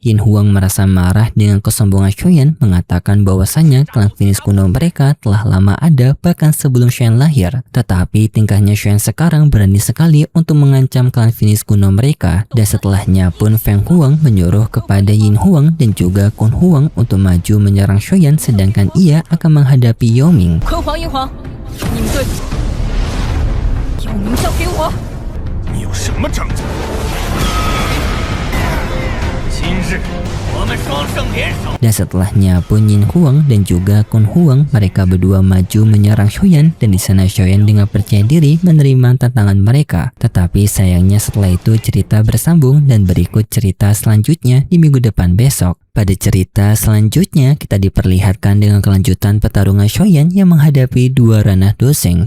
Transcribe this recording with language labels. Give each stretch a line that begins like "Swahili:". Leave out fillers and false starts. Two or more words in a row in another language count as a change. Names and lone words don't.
Indonesian: Yin Huang merasa marah dengan kesombongan Shoyan mengatakan bahwasanya klan Phoenix kuno mereka telah lama ada bahkan sebelum Shoyan lahir. Tetapi tingkahnya Shoyan sekarang berani sekali untuk mengancam klan Phoenix kuno mereka dan setelahnya pun Feng Huang menyuruh kepada Yin Huang dan juga Kun Huang untuk maju menyerang Shoyan sedangkan ia akan menghadapi Yoming.
Chinese: 坤煌、银皇，你们对不起，有名交给我。你有什么证据？今日我们双胜联手。
Indonesian: Dan setelahnya pun Yin Huang dan juga Kun Huang mereka berdua maju menyerang Shoyan dan di sana Shoyan dengan percaya diri menerima tantangan mereka. Tetapi sayangnya setelah itu cerita bersambung dan berikut cerita selanjutnya di minggu depan besok. Pada cerita selanjutnya kita diperlihatkan dengan kelanjutan pertarungan Shoyan yang menghadapi 2 ranah doseng.